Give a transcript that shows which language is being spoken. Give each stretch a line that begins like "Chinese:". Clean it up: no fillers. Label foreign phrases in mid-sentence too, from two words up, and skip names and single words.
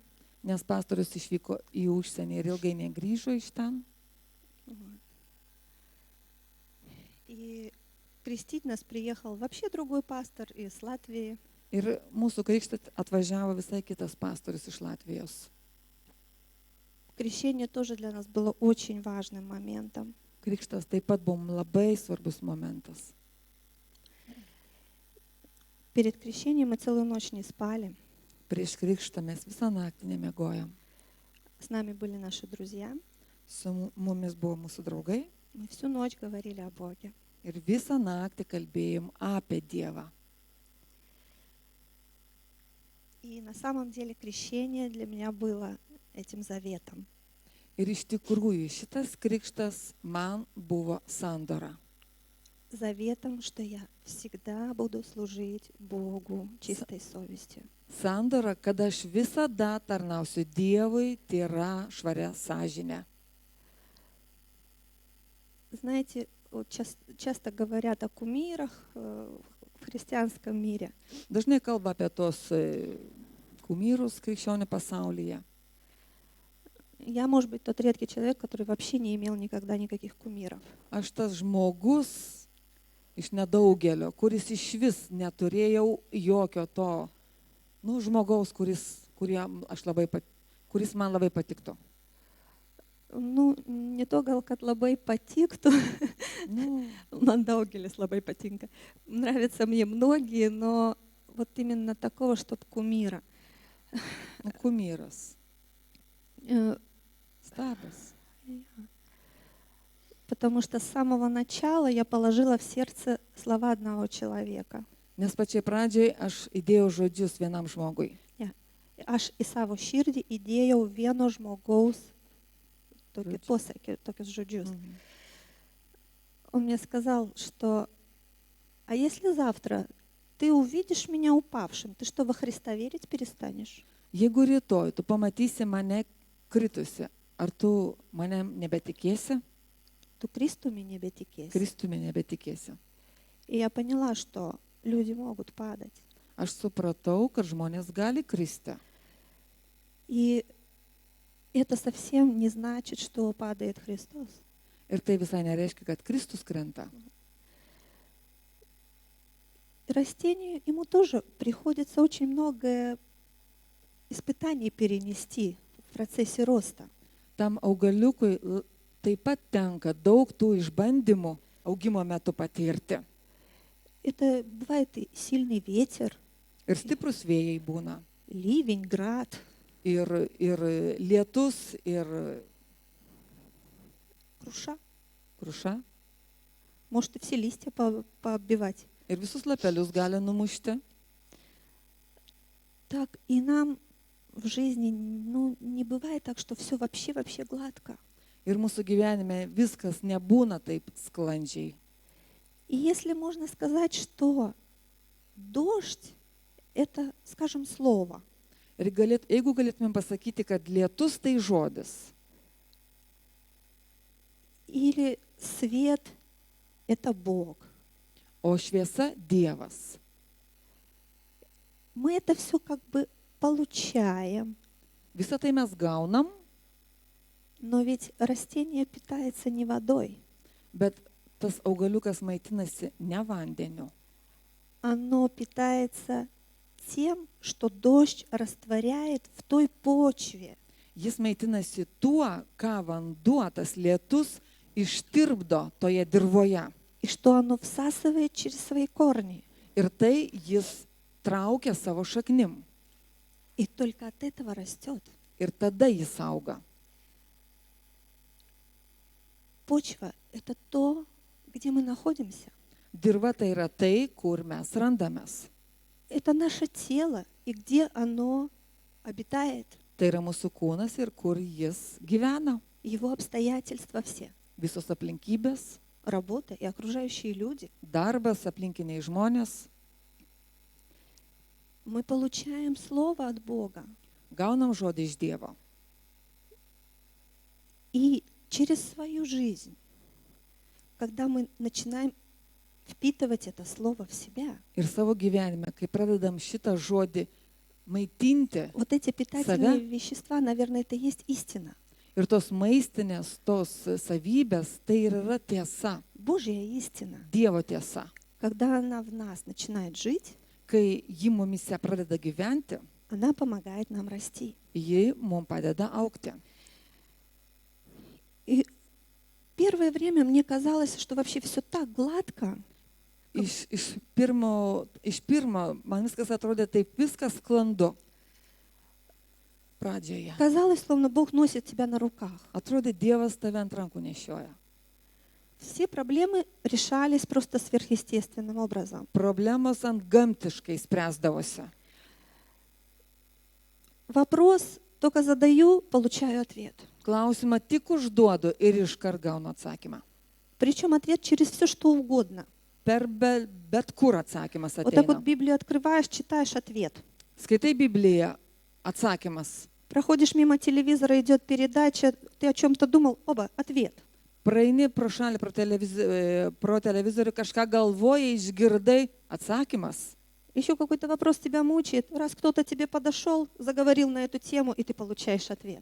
Lithuanian: nes pastorius išvyko į užsienį ir ilgai negrįžo iš ten.
Russian: И крестить нас приехал вообще другой пастор из Латвии.
Lithuanian: Ir mūsų krikštą atvažiavo visai kitas pastorius iš Latvijos.
Russian: Крещение тоже для нас было очень важным моментом.
Lithuanian: Krikštas taip pat buvo labai svarbus momentas.
Russian: Перед крещением мы целую ночь не спали.
Lithuanian: Prieš krikštą mes visą naktį nemiegojom.
Russian: С нами были наши друзья.
Lithuanian: Su mumis buvo mūsų draugai
Russian: Мы всю ночь говорили о Боге.
Lithuanian: ir visą naktį kalbėjom apie Dievą.
Russian: И на самом деле крещение для меня было этим заветом.
Lithuanian: Ir iš tikrųjų šitas krikštas man buvo sandora.
Russian: Заветом, что я всегда буду служить Богу чистой совестью.
Lithuanian: Sandora, kad aš visada tarnausiu Dievui tyra švaria sąžinė.
Russian: Знаете, вот часто говорят о кумирах в христианском мире.
Lithuanian: Dažnai kalba apie tos kumyrus krikščionių pasaulyje.
Russian: Я, может быть, тот редкий человек, который вообще не имел никогда никаких кумиров.
Lithuanian: Aš tas žmogus iš nedaugelio, kuris iš vis neturėjau jokio to, žmogaus, kuris man labai patiktų.
Russian: Не то
Lithuanian: gal, kad labai patiktų, man daugelis labai patinka.
Russian: Нравятся мне многие, но вот именно такого, чтоб кумира.
Lithuanian: Kumyras. Stabas.
Russian: Потому что с самого начала я положила в сердце слова одного человека.
Lithuanian: Nes pačiai pradžiai aš įdėjau žodžius vienam žmogui. Aš į savo širdį įdėjau vieno žmogaus tokius žodžius.
Russian: Он мне сказал, что а если завтра ты увидишь меня упавшим, ты что, во Христа верить перестанешь?
Lithuanian: Jeigu rytoj tu pamatysi mane kritusi, ar tu manim nebetikėsi? Tu Kristumi nebetikėsi. Kristumi nebetikėsi.
Russian: И я поняла, что люди могут падать.
Lithuanian: Aš supratau, kad žmonės gali kristi.
Russian: И это совсем не значит, что падает Христос.
Lithuanian: Ir tai visai nereiškia, kad Kristus krenta.
Russian: Растению ему тоже приходится очень много испытаний перенести в процессе роста.
Lithuanian: Tam augaliukui taip pat tenka daug tų išbandymų augimo metu patirti.
Russian: Это бывает и сильный ветер,
Lithuanian: Ir stiprus vėjai būna.
Russian: ливень, град.
Lithuanian: Ir lietus, ir kruša.
Russian: Может и все листья пооббивать.
Lithuanian: Ir visus lapelius gali numušti.
Russian: Так и нам в жизни не бывает так, что все вообще гладко.
Lithuanian: Ir mūsų gyvenime viskas nebūna taip sklandžiai.
Russian: И если можно сказать, что дождь — это, скажем, слово.
Lithuanian: Ir jeigu galėtumėm pasakyti, kad lietus tai žodis.
Russian: Или свет — это Бог.
Lithuanian: O šviesa Dievas.
Russian: Мы это все как бы получаем.
Lithuanian: Visą tai mes gaunam,
Russian: Но ведь растение питается не водой.
Lithuanian: bet tas augaliukas maitinasi ne vandeniu.
Russian: Оно питается тем, что дождь растворяет в той почве.
Lithuanian: Jis maitinasi tuo, ką vanduo, tas lietus, ištirpdo toje dirvoje.
Russian: И что оно всасывает через свои корни.
Lithuanian: Ir tai jis traukia savo šaknim.
Russian: И только от этого растет.
Lithuanian: Ir tada jis auga.
Russian: Почва — это то, где мы находимся.
Lithuanian: Dirva tai yra tai, kur mes randamės.
Russian: Это наше тело, и где оно обитает.
Lithuanian: Tai yra mūsų kūnas ir kur jis gyvena.
Russian: Его обстоятельства все.
Lithuanian: Visos aplinkybės,
Russian: Работа и окружающие люди.
Lithuanian: darbas, aplinkiniai žmonės.
Russian: Мы получаем слово от Бога.
Lithuanian: Gaunam žodį iš Dievo.
Russian: И через свою жизнь, когда мы начинаем впитывать это слово в себя,
Lithuanian: Ir savo gyvenime, kai pradedam šitą žodį maitinti,
Russian: вот эти питательные Себя? вещества, наверное, это и есть истина.
Lithuanian: ir tos maistinės, tos savybės, tai ir yra tiesa,
Russian: Божья истина.
Lithuanian: Dievo tiesa.
Russian: Когда она в нас начинает жить,
Lithuanian: Kai ji mumise pradeda gyventi,
Russian: она помогает нам расти.
Lithuanian: ji mums padeda augti.
Russian: И первое время мне казалось, что вообще все так гладко.
Lithuanian: Iš pirmo, man viskas atrodė taip, viskas sklandu. Pradžioje.
Russian: Казалось, словно Бог носит тебя на руках.
Lithuanian: Atrodė, Dievas tave ant rankų nešioja.
Russian: Все проблемы решались просто сверхъестественным образом.
Lithuanian: Problemos ant gamtiškai spręsdavosi.
Russian: Вопрос только задаю, получаю ответ.
Lithuanian: Klausimą tik užduodu ir iškart gaunu atsakymą.
Russian: Причем ответ через все, что угодно.
Lithuanian: Per bet kur atsakymas
Russian: Вот так вот
Lithuanian: ateina.
Russian: Библию открываешь, читаешь ответ.
Lithuanian: Skaitai Bibliją, atsakymas.
Russian: Проходишь мимо телевизора, идет передача, ты о чем-то думал, оба, ответ.
Lithuanian: Praeini pro šalį, pro televizorių, kažką galvoji, išgirdai, atsakymas.
Russian: Еще какой-то вопрос тебя мучает. Раз кто-то тебе подошел, заговорил на эту тему, и ты получаешь ответ.